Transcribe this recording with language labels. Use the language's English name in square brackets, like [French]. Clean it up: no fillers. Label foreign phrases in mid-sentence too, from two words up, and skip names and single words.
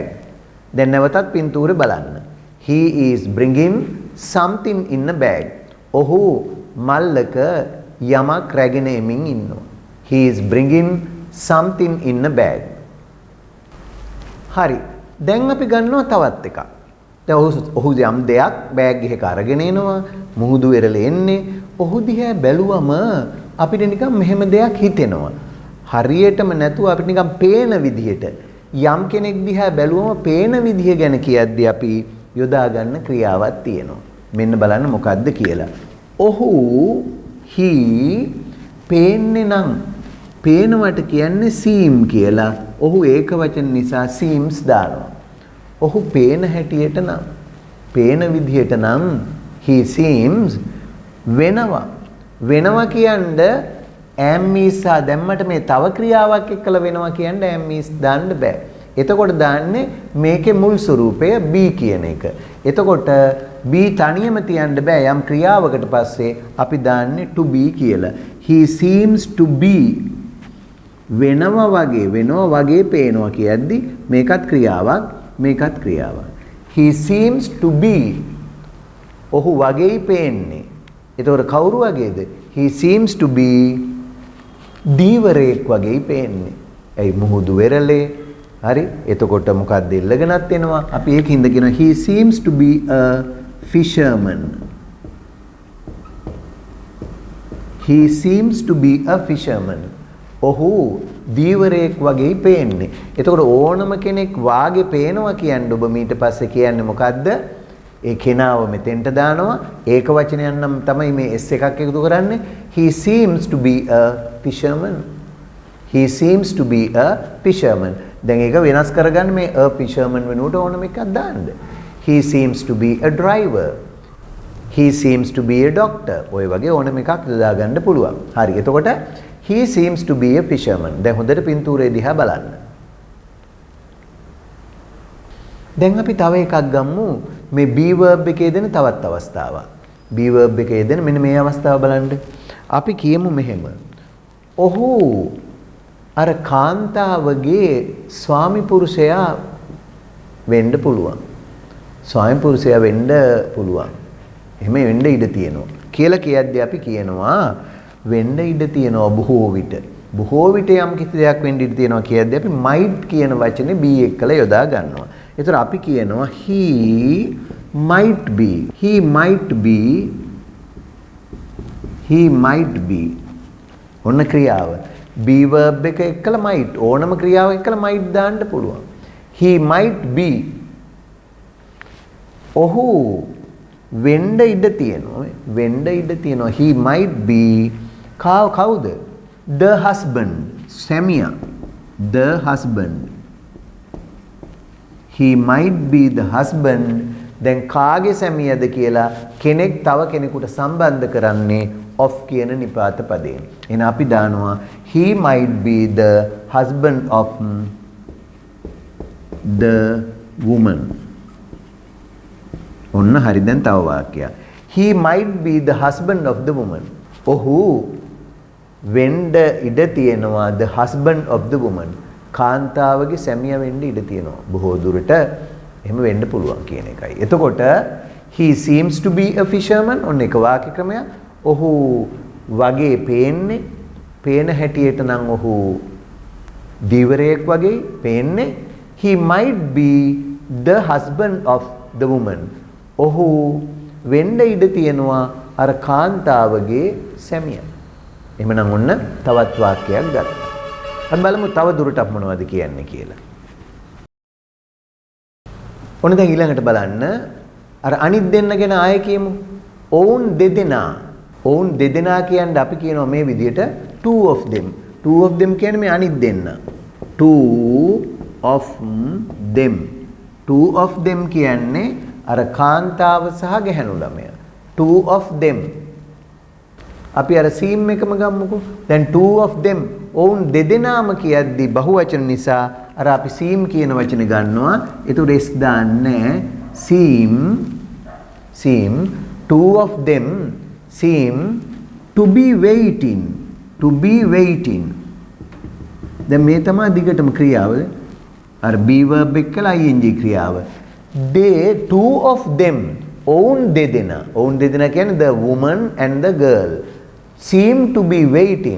[Sinhala] දැන් නැවතත් පින්තූරේ බලන්න. [English] he is bringing something in a bag. [Sinhala] ඔහු මල්ලක යමක් රැගෙන ඉන්නවා. [English] he is bringing something in a bag. [Sinhala] හරි. දැන් අපි ගන්නවා තවත් එකක්. දැන් ඔහු යම් දෙයක් බෑග් එකක අරගෙන එනවා. මුහුදු වෙරළ එන්නේ. ඔහු දිහා බැලුවම අපිට නිකන් මෙහෙම දෙයක් හිතෙනවා. හරියටම නැතුව අපිට නිකන් පේන විදිහට යම් කෙනෙක් දිහා බැලුවම පේන විදිහ ගැන කියද්දී අපි යොදා ගන්න ක්‍රියාවක් තියෙනවා. මෙන්න බලන්න මොකද්ද කියලා. ඔහු he පේන්නේ නම් පේනවට කියන්නේ seem කියලා. ඔහු ඒක වචන නිසා seems දානවා. ඔහු පේන හැටියට නම් පේන විදිහට නම් [English] he seems [Sinhala] වෙනවා කියන්නේ [English] am is [Sinhala] දැම්මට මේ තව ක්‍රියාවක් එක්කලා වෙනවා කියන්නේ [English] am is [Sinhala] දාන්න බෑ. එතකොට දාන්නේ මේකේ මුල් ස්වරූපය be කියන එක. එතකොට be තනියම තියන්න බෑ. යම් ක්‍රියාවකට පස්සේ අපි දාන්නේ [English] to be [Sinhala] කියලා. [English] he seems to be [Sinhala] වෙනවා වගේ පේනවා කියද්දි මේකත් ක්‍රියාවක් [English] he seems to be [Sinhala] ඔහු වගේයි පේන්නේ. එතකොට කවුරු වගේද? [English] he seems to be [Sinhala] දීවරයෙක් වගේයි පේන්නේ. ඇයි මුහුදු වෙරළේ. හරි. එතකොට මොකක්ද ඉල්ලගෙනත් එනවා. අපි ඒකින්ද කියනවා [English] he seems to be a fisherman. he seems to be a fisherman. [Sinhala] ඔහු දීවරයෙක් වගේයි පේන්නේ. එතකොට ඕනම කෙනෙක් වාගේ පේනවා කියන්නේ ඔබ ඊට පස්සේ කියන්නේ මොකද්ද? ඒ කෙනාව මෙතෙන්ට දානවා. ඒක වචනයක් නම් තමයි මේ s එකක් එකතු කරන්නේ. [English] he seems to be a fisherman. he seems to be a fisherman. [Sinhala] දැන් ඒක වෙනස් කරගන්න මේ [English] a fisherman [Sinhala] වෙනුවට ඕනම එකක් දාන්න. [English] he seems to be a driver. he seems to be a doctor. [Sinhala] ඔය වගේ ඕනම එකක් යොදා ගන්න පුළුවන්. හරි. එතකොට [English] he seems to be a fisherman. [Sinhala] දැන් හොඳට පින්තූරේ දිහා බලන්න. දැන් අපි තව එකක් ගමු. මේ [English] be verb [Sinhala] එකේ දෙන තවත් අවස්ථාවක්. [English] be verb [Sinhala] එකේ දෙන මෙන්න මේ අවස්ථාව බලන්න. අපි කියමු මෙහෙම. ඔහු අර කාන්තාවගේ ස්වාමි පුරුෂයා වෙන්න පුළුවන්. ස්වාමි පුරුෂයා වෙන්න පුළුවන්. එහෙම වෙන්න ඉඩ තියෙනවා. කියලා කියද්දී අපි කියනවා වෙන්න ඉඩ තියෙනවා බොහෝ විට. බොහෝ විට යම් කිසි දෙයක් වෙන්න ඉඩ තියෙනවා කියද්දී අපි might කියන වචනේ be එක්කලා යොදා ගන්නවා. ඒතර අපි කියනවා [English] he might be. he might be. he might be. [Sinhala] ඔන්න ක්‍රියාව. [English] be verb [Sinhala] එක එක්කලා might ඕනම ක්‍රියාවක් එක්කලා might දාන්න පුළුවන්. [English] he might be. [Sinhala] ඔහු වෙන්න ඉඩ තියෙනවා. වෙන්න ඉඩ තියෙනවා. [English] he might be. කවුද? the husband. සැමියා. the husband. he might be the husband. [Sinhala] දැන් කාගේ සැමියාද කියලා කෙනෙක් තව කෙනෙකුට සම්බන්ධ කරන්නේ of කියන නිපාත පදයෙන්. එහෙනම් අපි දානවා [English] he might be the husband of the woman. [Sinhala] ඔන්න හරි. දැන් තව වාක්‍යයක්. [English] he might be the husband of the woman. [Sinhala] ඔහු වෙන්න ඉඩ තියෙනවා [English] the husband of the woman. [Sinhala] කාන්තාවගේ සැමියා වෙන්න ඉඩ තියෙනවා. බොහෝ දුරට එහෙම වෙන්න පුළුවන් කියන එකයි. [English] එතකොට he seems to be a fisherman. [Sinhala] ඔන්න එක වාක්‍ය ක්‍රමයක්. ඔහු වගේ පේන්නේ. පේන හැටියට නම් ඔහු දීවරයෙක් වගේ පේන්නේ. [English] he might be the husband of the woman. [Sinhala] ඔහු වෙන්න ඉඩ තියෙනවා අර කාන්තාවගේ සැමියා. එහෙමනම් ඔන්න තවත් වාක්‍යයක් ගත්තා. අපි බලමු තව දුරටත් මොනවද කියන්නේ කියලා. ඔන්න දැන් ඊළඟට බලන්න අර අනිත් දෙන්න ගැන ආයෙ කියමු. ඔවුන් දෙදෙනා. ඔවුන් දෙදෙනා කියන්නේ අපි කියනවා මේ විදිහට [English] two of them. two of them [Sinhala] කියන්නේ මේ අනිත් දෙන්න. [English] two of them. two of them [Sinhala] කියන්නේ අර කාන්තාව සහ ගැහැණු ළමයා. [English] two of them. [Sinhala] අපි අර සීම් එකම ගමුකෝ. දැන් [English] two of them [Sinhala] ඔවුන් දෙදෙනාම කියද්දී බහුවචන නිසා අර අපි සීම් කියන වචනේ ගන්නවා. [English] ඒතර s දාන්නේ seem two of them seem to be waiting. [Sinhala] දැන් මේ තමයි දිගටම ක්‍රියාව. අර [English] be verb [Sinhala] එක්කලා ing ක්‍රියාව. [English] they two of them [Sinhala] ඔවුන් දෙදෙනා කියන්නේ [English] the woman and the girl seem to be waiting.